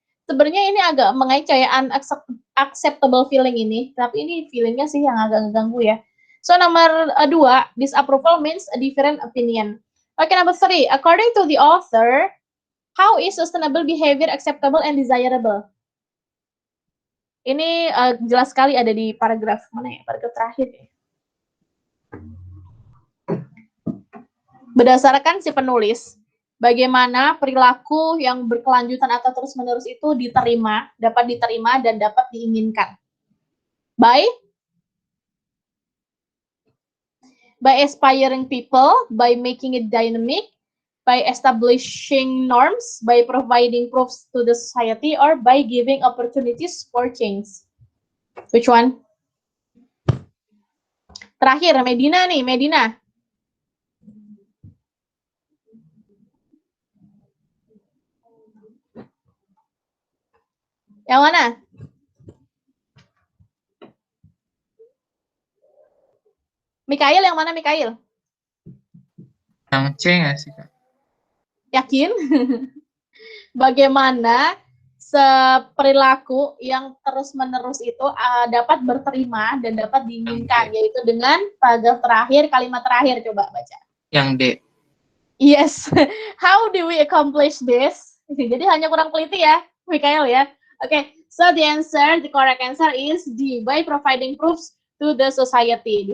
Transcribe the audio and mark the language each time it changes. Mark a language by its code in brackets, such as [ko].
[id] Sebenarnya ini agak mengecoh ya, [en] unacceptable feeling [id] ini, tapi ini feelingnya sih yang agak ngeganggu ya. [en] So [id] nomor 2, [en] disapproval means a different opinion. Okay, number 3, according to the author, how is sustainable behavior acceptable and desirable? [id] Ini jelas sekali ada di paragraf mana ya? Paragraf terakhir ya. Berdasarkan si penulis, bagaimana perilaku yang berkelanjutan atau terus-menerus itu dapat diterima dan dapat diinginkan. [en] By aspiring people, by making it dynamic, by establishing norms, by providing proofs to the society, or by giving opportunities for change. Which one? [id] Terakhir, Medina nih, Medina. Yang mana? Mikail yang mana, Mikail? Yang C nggak sih, Kak? Yakin? Bagaimana perilaku yang terus-menerus itu dapat berterima dan dapat diinginkan, yaitu dengan paragraf terakhir, kalimat terakhir. Coba baca. Yang D. [en] Yes. How do we accomplish this? [id] Jadi hanya kurang teliti ya, Mikael ya. [en] Oke, so the correct answer is D, by providing proofs to the society.